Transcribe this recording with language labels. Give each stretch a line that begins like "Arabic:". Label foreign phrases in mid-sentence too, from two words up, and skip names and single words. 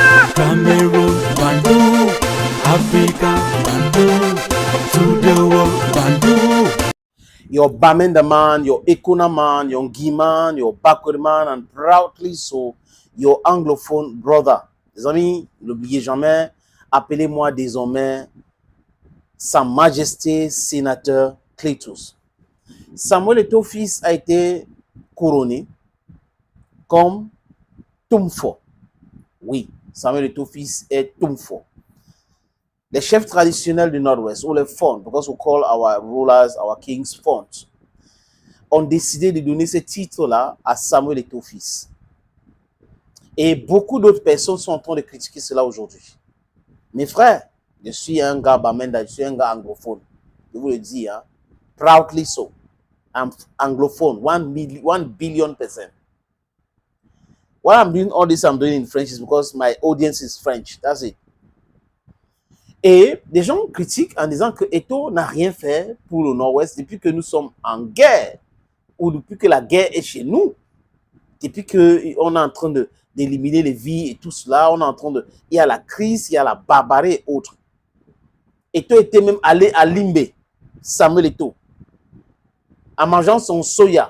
English: Cameroon, Bandung, Africa, Bandung, to the world, Bandung. Your Bamenda man, your Ekuna man, your Ngi man, your Backward man, and proudly so, your anglophone brother.
French: Les amis, n'oubliez jamais, appelez-moi désormais Sa Majesté Sénateur Cletus. Samuel Eto'o-Fils a été couronné comme Tumfo. Oui, Samuel Eto'o-Fils est Tumfo. Les chefs traditionnels du Nord-Ouest, ou les Fon,
English: because we call our rulers, our kings Fon,
French: ont décidé de donner ce titre-là à Samuel Eto'o-Fils. Et beaucoup d'autres personnes sont en train de critiquer cela aujourd'hui. Mes frères, je suis un gars Bamenda, je suis un gars anglophone. Je vous le dis, hein,
English: proudly so. I'm anglophone, 1 billion%. Why I'm doing all this, I'm doing in French is because my audience is French. That's it.
French: Et des gens critiquent en disant que Eto'o n'a rien fait pour le Nord-Ouest depuis que nous sommes en guerre, ou depuis que la guerre est chez nous, depuis qu'on est en train d'éliminer les vies et tout cela, on est en train de... Il y a la crise, il y a la barbarie et autres. Eto'o était même allé à Limbe, Samuel Eto'o, en mangeant son soya.